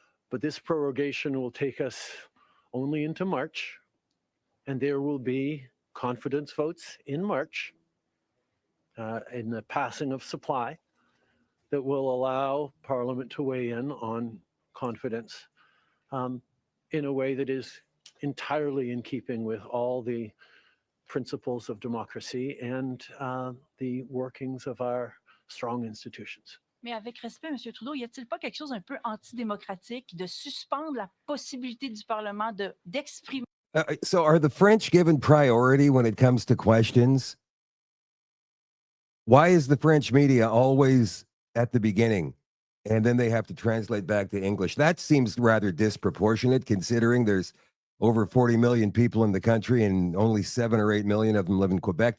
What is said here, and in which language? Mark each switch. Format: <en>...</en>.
<en>But this prorogation will take us only into March, and there will be confidence votes in March in the passing of supply that will allow Parliament to weigh in on confidence in a way that is entirely in keeping with all the principles of democracy and the workings of our strong institutions.</en> <fr>Mais avec respect, M. Trudeau, y a-t-il pas quelque chose un peu antidémocratique de suspendre la possibilité du Parlement d'exprimer?</fr> <en>So are the French given priority when it comes to questions? Why is the French media always at the beginning and then they have to translate back to English? That seems rather disproportionate considering there's over 40 million people in the country and only 7 or 8 million of them live in Quebec.</en>